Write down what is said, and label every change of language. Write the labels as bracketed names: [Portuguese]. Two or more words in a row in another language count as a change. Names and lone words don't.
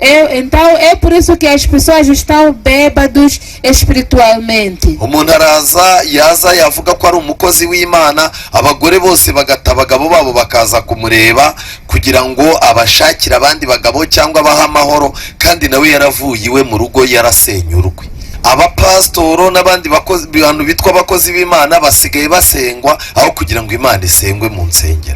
[Portuguese] Então é por isso que as pessoas estão bêbados espiritualmente. [Kinyarwanda] Umuntu araza yaza yavuga ko ari umukozi w'Imana, abagore bose bagata abagabo babo bakaza kumureba kugira ngo abashakire abandi bagabo cyangwa abaha amahoro, kandi nawe yaravuye iwe mu rugo yarasenyurwe. Abapastoro n'abandi bantu bitwa abakozi b'Imana basigaye basengwa aho kugira ngo Imana isengwe mu nsengero.